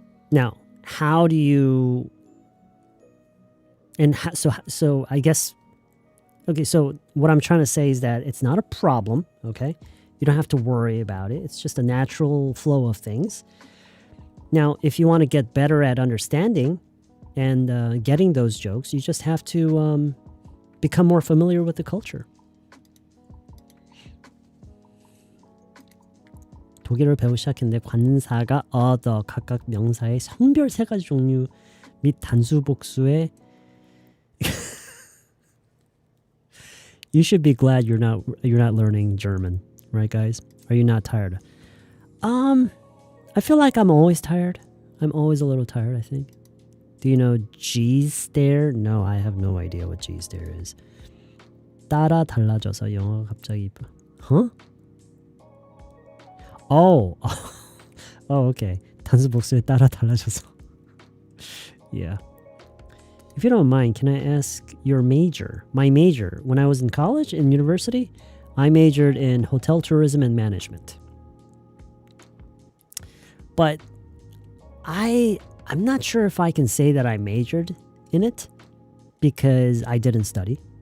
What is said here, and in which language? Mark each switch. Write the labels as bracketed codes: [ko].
[en] Now, how do you, and so I guess, okay, so what I'm trying to say is that it's not a problem, okay? You don't have to worry about it. It's just a natural flow of things. Now, if you want to get better at understanding and getting those jokes, you just have to become more familiar with the culture. [ko] 독일어를 배우기 시작했는데 관사가 other 각각 명사의 성별 세 가지 종류 및 단수 복수의 [en] You should be glad you're not learning German, right, guys? Are you not tired? I feel like I'm always tired. I'm always a little tired, I think. Do you know G's stare? No, I have no idea what G's stare is. [ko] 따라 달라져서 영어가 갑자기 Huh? [en] Oh, okay. [ko] 단수 복수에 따라 달라져서. [en] Yeah. If you don't mind, can I ask your major? My major. When I was in college, in university, I majored in hotel tourism and management. But I'm not sure if I can say that I majored in it because I didn't study.